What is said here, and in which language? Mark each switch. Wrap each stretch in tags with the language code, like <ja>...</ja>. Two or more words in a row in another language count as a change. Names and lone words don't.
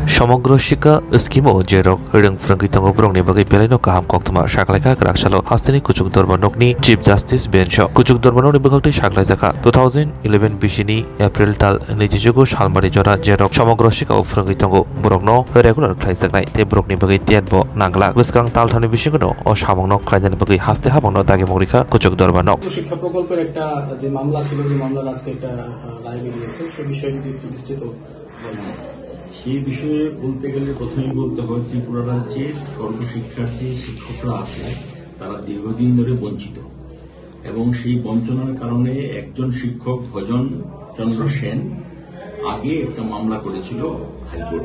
<trp>সমগ্র শিক্ষা স্কিমও যেরক রংফ্রঙ্গিতঙ্গ ব্রংনি বাগै बेलायनो गाहाम कक्तमा साखलायखा ग्राकसालो हास्तिनि कुचुक दरबारनकनि चिफ जस्टिस बेन्च कुचुक दरबारनकनि बखौथि साखलायजाखा 2011 बिसिनि एप्रिल ताल 24 सालमारि जरा जेरक समग्र शिक्षा फ्रंगितंग ब्रंनो रेगुलार खालायजानाय ते ब्रकनि बागै तेनबो नांगला गोसकां तालथानि बिसिगनो अ सामंनो खालायनायनि बागै हास्ते हामंनो दागे मरिखा कुचुक दरबारनक</trp> <bn>শিক্ষা প্রকল্পের একটা যে মামলা ছিল যে মামলার আজকে একটা রায় বেরিয়েছে সেই বিষয়ে যদি একটু বিস্তৃত বলেন। সেই বিষয়ে বলতে গেলে প্রথমেই বলতে হয় ত্রিপুরা রাজ্যের সর্বশিক্ষার যে শিক্ষকরা আছে তারা দীর্ঘদিন ধরে বঞ্চিত এবং সেই বঞ্চনার কারণে একজন শিক্ষক ভজন চন্দ্র সেন আগে একটা মামলা করেছিল হাইকোর্টে।</bn>